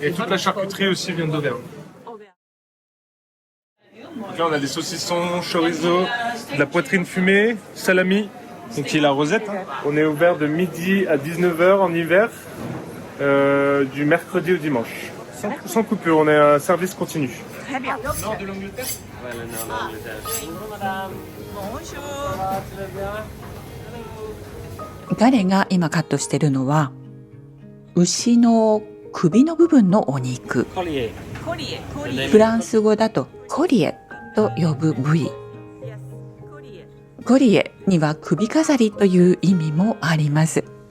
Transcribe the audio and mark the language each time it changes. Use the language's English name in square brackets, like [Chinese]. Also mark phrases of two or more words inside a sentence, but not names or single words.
[French] Et toute la charcuterie aussi vient d'Auvergne. Là on a des saucissons, chorizo, de la poitrine fumée, salami, donc qui est la rosette. On est ouvert de midi à 19h en hiver, du mercredi au dimanche. Sans coupure, on est un service continu. Très bien. Nord de l'Angleterre? Ouais, le nord de l'Angleterre. Bonjour madame. Bonjour. Très bien. [Japanese] 彼が今カットしているのは牛の首の部分のお肉。コリエ。フランス語だとコリエと呼ぶ部位。コリエには首飾りという意味もあります。